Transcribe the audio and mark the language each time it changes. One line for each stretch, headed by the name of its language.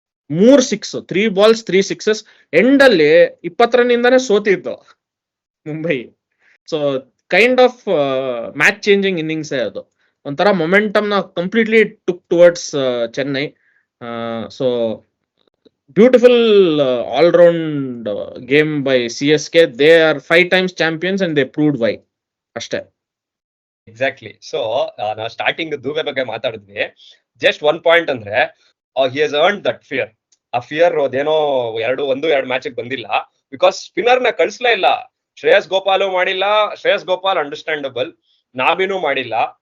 Kannada: 3 6,
English: 3 balls 3 sixes.
Kannada: End ಅಲ್ಲಿ 20 run ಇಂದಾನೆ ಸೋತಿದ್ದು Mumbai.
English: So kind of match changing innings ಅದು.
Kannada: ಒಂಥರ ಮೊಮೆಂಟಮ್ ನ completely
English: took towards
Kannada: Chennai.
English: So beautiful all round game by CSK. They are 5 times champions and they proved why.
Kannada: ಅಷ್ಟೇ. Exactly. So ನಾವು starting Dube ಬಗ್ಗೆ ಮಾತಾಡಿದ್ವಿ.
English: Just 1 point ಅಂದ್ರೆ he has earned that fear.
Kannada: ಆ fear ಅದೇನೋ 1-2 ಮ್ಯಾಚ್ ಬಂದಿಲ್ಲ, because spinner ನ ಕಳಿಸ್ಲೇ ಇಲ್ಲ. ಶ್ರೇಯಸ್ ಗೋಪಾಲು ಮಾಡಿಲ್ಲ. ಶ್ರೇಯಸ್ ಗೋಪಾಲ್ ಅಂಡರ್ಸ್ಟ್ಯಾಂಡಬಲ್, ನಾಬಿನೂ ಮಾಡಿಲ್ಲ.